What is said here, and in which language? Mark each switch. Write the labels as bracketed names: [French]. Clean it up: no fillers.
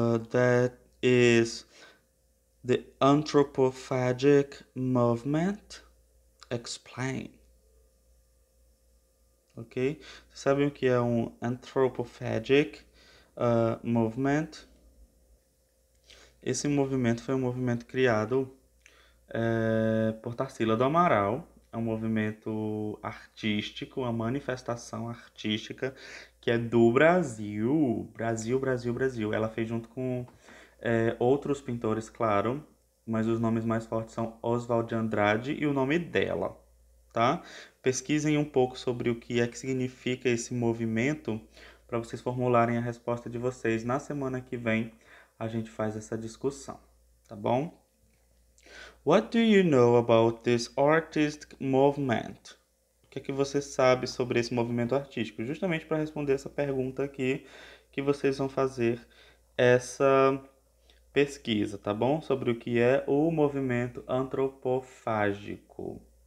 [English] That is the anthropophagic movement. Explain. Ok? [Portuguese] Vocês sabem o que é um [English] anthropophagic movement? [Portuguese] Esse movimento foi um movimento criado por Tarsila do Amaral. É um movimento artístico, uma manifestação artística que é do Brasil. Brasil, Brasil, Brasil. Ela fez junto com outros pintores, claro, mas os nomes mais fortes são Oswald de Andrade e o nome dela, tá? Pesquisem um pouco sobre o que é que significa esse movimento para vocês formularem a resposta de vocês. Na semana que vem a gente faz essa discussão, tá bom? [English] What do you know about this artistic movement? [Portuguese] O que é que você sabe sobre esse movimento artístico? Justamente para responder essa pergunta aqui, que vocês vão fazer essa pesquisa, tá bom? Sobre o que é o movimento antropofágico.